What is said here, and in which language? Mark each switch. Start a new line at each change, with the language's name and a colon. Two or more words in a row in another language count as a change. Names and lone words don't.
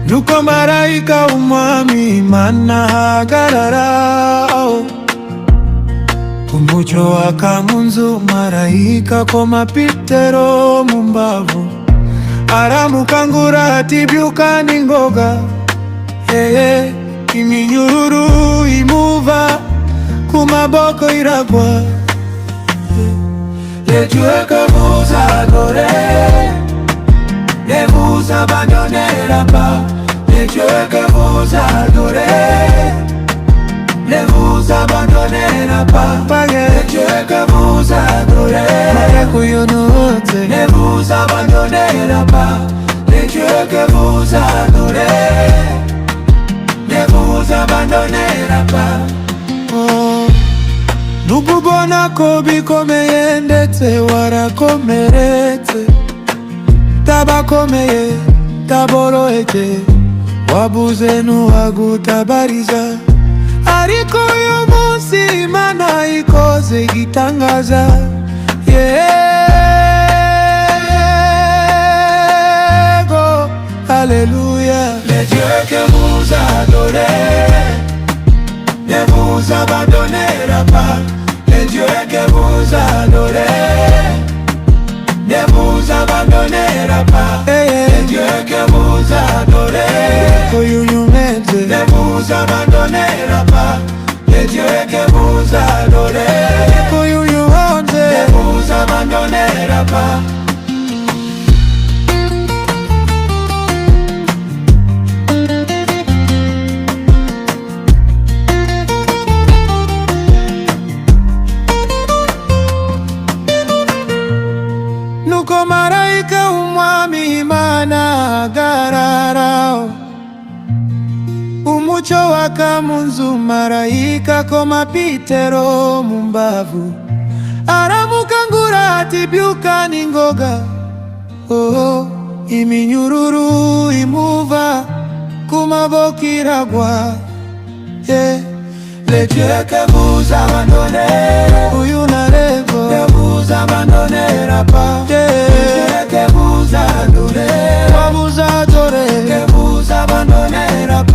Kinyarwanda: nuko marayika w'umwami Imana ahagarara, umucyo waka mu nzu, marayika akoma Petero mu mbavu, aramukangura ati byuka n'ingoga. Iminyururu imuva, ku maboko iragwa.
French: Les dieux que vous adorez ne vous abandonnera pas. Les dieux que vous adorez ne vous abandonnera pas. Les dieux que vous adorez ne vous abandonnera pas. Les dieux que vous adorez ne vous abandonnera pas.
Kinyarwanda: Nukubona ko bikomeye ndetse warakomeretse, tabakomeye taboroheke, wabuze n'uwagutabariza. Ariko uyu munsi Imana ikoze igitangaza. Yego, Alléluia.
French: Les dieux que vous adorez ne vous abandonnera pas. Les dieux que vous adorez ne vous abandonnera pas. Les dieux que vous adorez ne vous abandonnera pas. Les dieux que vous adorez ne vous abandonnera pas.
Kinyarwanda: Nuko marayika w'umwami Imana ahagarara, umucyo waka mu nzu, marayika akoma Petero mu mbavu, aramukangura ati byuka n'ingoga. Iminyururu imuva, ku maboko iragwa.
French: Les dieux que vous abandonnez,
Kinyarwanda: uyu narego,
French: ne vous abandonnera pas. Les dieux que vous adorez, ne vous abandonnera